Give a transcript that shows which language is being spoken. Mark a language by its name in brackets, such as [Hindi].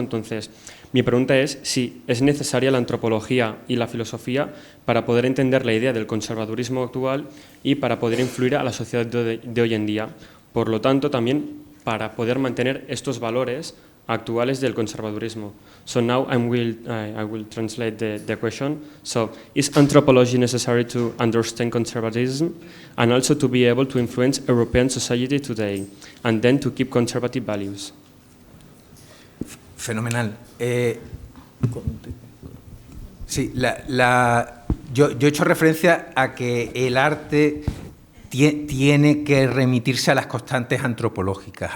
[Spanish] Entonces, mi pregunta es si es necesaria la antropología y la filosofía para poder entender la idea del conservadurismo actual y para poder influir a la sociedad de hoy en día. Por lo tanto, también para poder mantener estos valores actuales del conservadurismo. [English] So now I will translate the question. So, is anthropology necessary to understand conservatism and also to be able to influence European society today and then to keep conservative values? [Spanish] Fenomenal. Sí, yo he hecho referencia a que el arte tiene que remitirse a las constantes antropológicas.